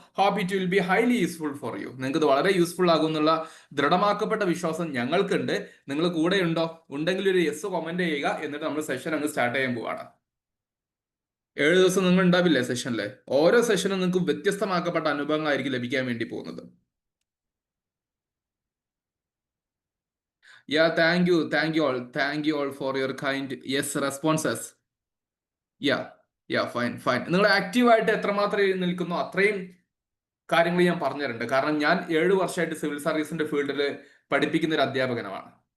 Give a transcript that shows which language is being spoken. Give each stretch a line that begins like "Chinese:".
English: Hope it will be highly useful for you.
Malayalam: നിങ്ങൾക്ക് ഇത് വളരെ യൂസ്ഫുൾ ആകുമെന്നുള്ള ദൃഢമാക്കപ്പെട്ട വിശ്വാസം ഞങ്ങൾക്കുണ്ട്. നിങ്ങൾ കൂടെ ഉണ്ടെങ്കിൽ ഒരു യെസ് കമന്റ് ചെയ്യുക. എന്നിട്ട് നമ്മൾ സെഷൻ അങ്ങ് സ്റ്റാർട്ട് ചെയ്യാൻ പോവാണ്. 7 ദിവസം നിങ്ങൾ ഉണ്ടാവില്ലേ സെഷനിലെ? ഓരോ സെഷനും നിങ്ങൾക്ക് വ്യത്യസ്തമാക്കപ്പെട്ട അനുഭവങ്ങളായിരിക്കും ലഭിക്കാൻ വേണ്ടി പോകുന്നത്.
English: Thank you all for your kind yes responses. Fine.
Malayalam: നിങ്ങൾ ആക്റ്റീവായിട്ട് എത്രമാത്രം നിൽക്കുന്നോ അത്രയും കാര്യങ്ങൾ ഞാൻ പറഞ്ഞുതരുന്നുണ്ട്. കാരണം ഞാൻ 7 വർഷമായിട്ട് സിവിൽ സർവീസിന്റെ ഫീൽഡിൽ പഠിപ്പിക്കുന്ന ഒരു അധ്യാപകനാണ്.